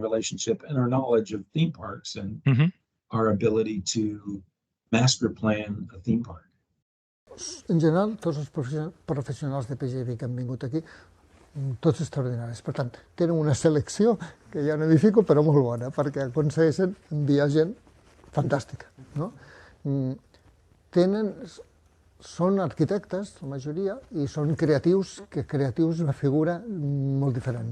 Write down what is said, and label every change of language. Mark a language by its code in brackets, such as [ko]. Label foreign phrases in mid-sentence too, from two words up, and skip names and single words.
[en] relationship and our knowledge of theme parks and our ability to master plan a theme park. [ca] En general, tots els professionals de PJV que han vingut aquí, tots extraordinaris. Per tant, tenen una selecció, que ja no m'hi fico, però molt bona, perquè aconsegueixen enviar gent fantàstica. No? Són arquitectes, la majoria, i són creatius, que creatius és una figura molt diferent.